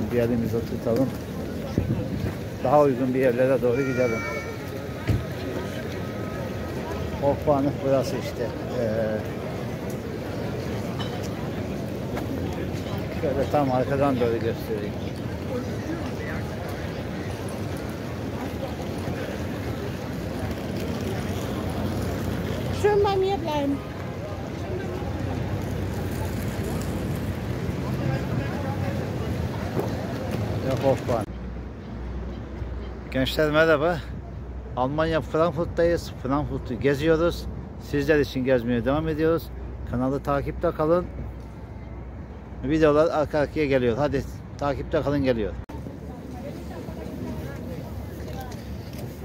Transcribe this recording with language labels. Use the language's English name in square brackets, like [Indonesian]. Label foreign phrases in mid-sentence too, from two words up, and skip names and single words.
[Turkish] Bir elimizde tutalım. Daha uygun bir yerlere doğru gidelim. Hochbahnhof burası işte. Şöyle tam arkadan doğru göstereyim. [German] Schön bei mir bleiben. [Turkish] Hochbahn. Gençler merhaba. Almanya Frankfurt'tayız. Frankfurt'u geziyoruz. Sizler için gezmeye devam ediyoruz. Kanalı takipte kalın. Videolar arka arkaya geliyor. Hadi takipte kalın, geliyor.